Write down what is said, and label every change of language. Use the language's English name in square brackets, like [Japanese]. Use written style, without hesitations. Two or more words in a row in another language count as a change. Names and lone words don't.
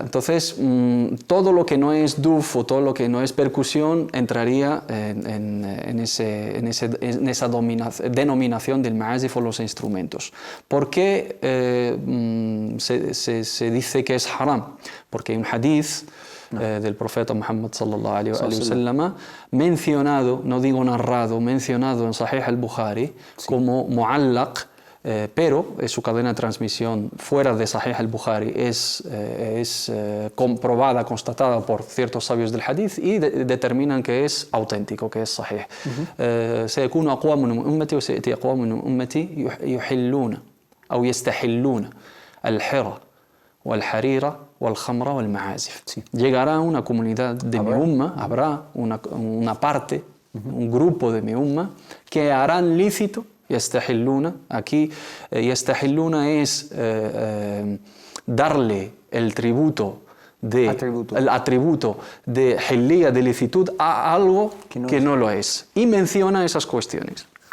[Spanish] Entonces, todo lo que no es duf o todo lo que no es percusión entraría en esa denominación del ma'azif o los instrumentos. ¿Por qué se dice que es haram? Porque hay un hadith del profeta Muhammad [Arabic] صلى الله عليه وسلم [Spanish] mencionado, no digo narrado, mencionado en Sahih al-Bukhari como mu'allaq, pero su cadena de transmisión fuera de Sahih al-Bukhari es comprobada, constatada por ciertos sabios del hadith y determinan que es auténtico, que es sahih. [Arabic] سيكون أقوام من أمتي وسيأتي أقوام من أمتي يحلون أو يستحلون الحرة والحريرة والخمر والمعازف. [Spanish] Llegará una comunidad de mi umma, habrá una parte, un grupo de mi umma que harán lícito yastahilluna. Aquí yastahilluna es darle el atributo de hilía, de licitud a algo que no lo es, y menciona esas cuestiones.